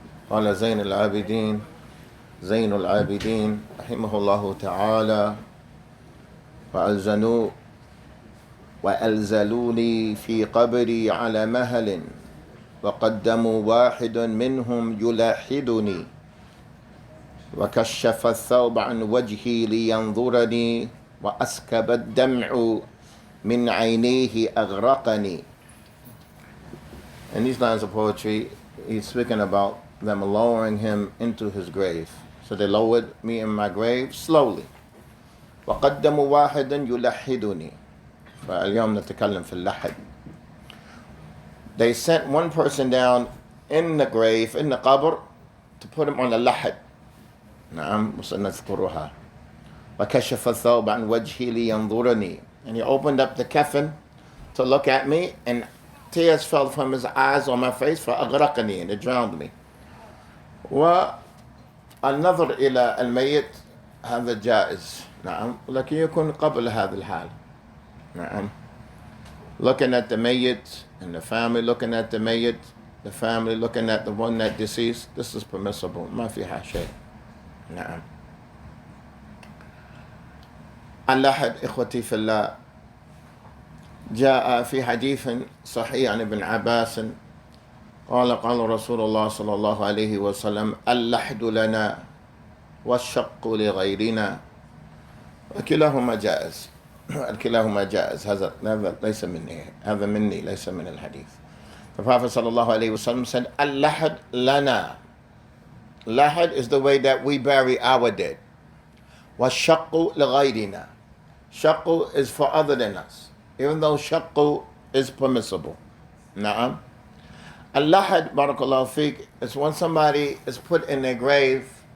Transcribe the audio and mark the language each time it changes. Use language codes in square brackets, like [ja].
[ar] قال زين العابدين زين العابدين رحمه الله تعالى: وألزلوني في قبري على مهل، وقدموا واحد منهم يلاحدني، وكشف الثوب عن وجهي لينظرني، وأسكب الدمع من عينيه أغرقني. [en] In these lines of poetry, he's speaking about them lowering him into his grave. So they lowered me in my grave slowly. [ar] وقدموا واحدا يلحدني. فاليوم نتكلم في اللحد. [en] They sent one person down in the grave, in the qabr, to put him on the lahad. [ar] نعم وسنذكرها. وكشف الثوب عن وجهي لينظرني. [en] And he opened up the coffin to look at me, and tears fell from his eyes on my face, [ar] فأغرقني, [en] and it drowned me. [ar] والنظر إلى الميت هذا جائز، نعم، لكن يكون قبل هذا الحال. نعم. [en] Looking at the mayyit and the family looking at the mayyit, the family looking at the one that deceased, this is permissible. [ar] ما فيها شيء. نعم. اللحد إخوتي في الله جاء في حديث صحيح عن ابن عباس قال رسول الله صلى الله عليه وسلم: اللحد لنا والشق لغيرنا، وكلاهما جائز. الكلاهما جائز. هذا ليس مني، هذا مني، ليس من الحديث. [en] The Prophet [ar] صلى الله عليه وسلم [en] said, [ar] اللحد لنا. [en] Lahad is the way that we bury our dead. [ar] والشق لغيرنا. [en] Shaq is for other than us, even though shaq is permissible. Na'am. Al-lahad, [ar] barakallahu fiqh, [en] is when somebody is put in their grave.